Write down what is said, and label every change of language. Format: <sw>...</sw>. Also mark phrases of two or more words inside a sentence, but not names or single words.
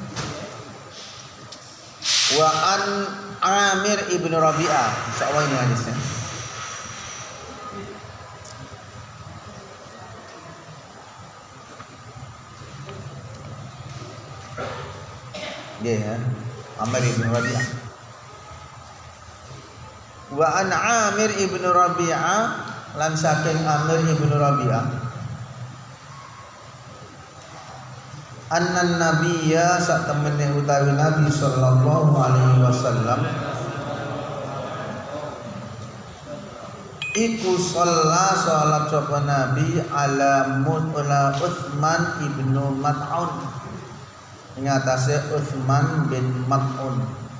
<ar>وعن عامر بن ربيعة.</ar> <id>Insyaallah ini hadisnya. Ya, Amir ibnu Rabi'ah.</id> <ar>وعن عامر بن ربيعة,</ar> <jv>lan saking Amir ibnu Rabi'ah,</jv> <ar>أن النبي</ar> <jv>sak temene utawi Nabi</jv> <ar>صلى الله عليه وسلم</ar> <jv>iku shalla salat sapa Nabi ala Utsman ibnu Mat'un, ing atase Utsman bin Mat'un.</jv>